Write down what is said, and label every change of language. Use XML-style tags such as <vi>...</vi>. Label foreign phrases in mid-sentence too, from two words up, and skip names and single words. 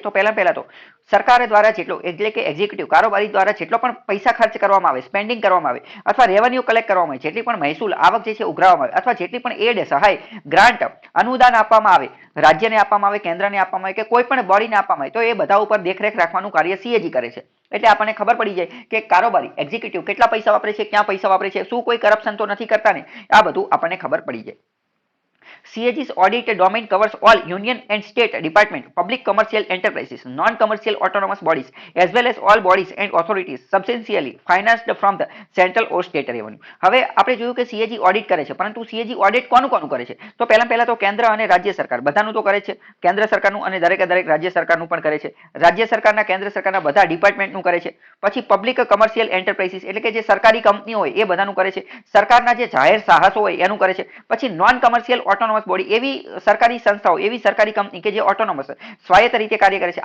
<gu>તો પહેલા તો સરકાર દ્વારા જેટલો એટલે કે એક્ઝિક્યુટિવ કારોબારી દ્વારા જેટલો પણ પૈસા ખર્ચ કરવામાં આવે, સ્પેન્ડિંગ કરવામાં આવે અથવા</gu> <en>revenue collect</en> <gu>કરવામાં આવે, જેટલી પણ મહેસૂલ આવક જે છે ઉઘરાવવામાં આવે અથવા જેટલી પણ એડ, સહાય, ગ્રાન્ટ, અનુદાન આપવામાં આવે, રાજ્યને આપવામાં આવે, કેન્દ્રને આપવામાં આવે કે કોઈ પણ બોડીને આપવામાં આવે, તો એ બધા ઉપર દેખરેખ રાખવાનું કાર્ય સીએજી કરે છે. એટલે આપણને ખબર પડી જાય કે કારોબારી એક્ઝિક્યુટિવ કેટલા પૈસા વાપરે છે, ક્યાં પૈસા વાપરે છે, શું કોઈ કરપ્શન તો નથી કરતા ને, આ બધું આપણને ખબર પડી જાય.</gu> <en>CAG's audit domain covers all union and state department, public commercial enterprises, non-commercial autonomous bodies, as well as all bodies and authorities substantially financed from the central or state revenue.</en> <gu>હવે આપણે જોયું કે CAG ઓડિટ કરે છે, પરંતુ CAG ઓડિટ કોનું કોનું કરે છે? તો પહેલા તો કેન્દ્ર અને રાજ્ય સરકાર બધાનું તો કરે છે, કેન્દ્ર સરકારનું અને દરેકે દરેક રાજ્ય સરકારનું પણ કરે છે, રાજ્ય સરકારના કેન્દ્ર સરકારના બધા ડિપાર્ટમેન્ટનું કરે છે, પછી</gu> <en>public commercial enterprises</en> <gu>એટલે કે જે સરકારી કંપનીઓ હોય એ બધાનું કરે છે, સરકારના જે જાહેર સાહસો હોય એનું કરે છે, પછી</gu> <en>non commercial autonomous body</en> <gu>એવી સરકારી સંસ્થાઓ એવી સરકારી કંપની કે જે ઓટોનોમસ સ્વાયત્ત રીતે કાર્ય કરે છે.</gu>